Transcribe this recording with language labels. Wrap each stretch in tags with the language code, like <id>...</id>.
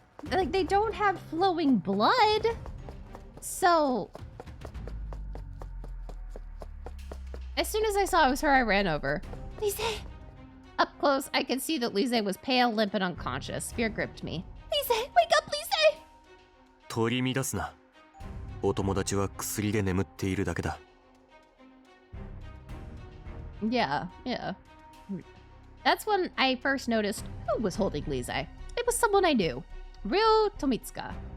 <en>Like, they don't have flowing blood. So... As soon as I saw it was her, I ran over. Lise! Up close, I could see that Lise was pale, limp, and unconscious. Fear gripped me. Lise! Wake up, Lise!</en> <ja>取り乱すな。お友達は薬で眠っているだけだ。</ja> <en>Yeah. That's when I first noticed who was holding Lise. It was someone I knew. Ryo Tomitsuka.</en>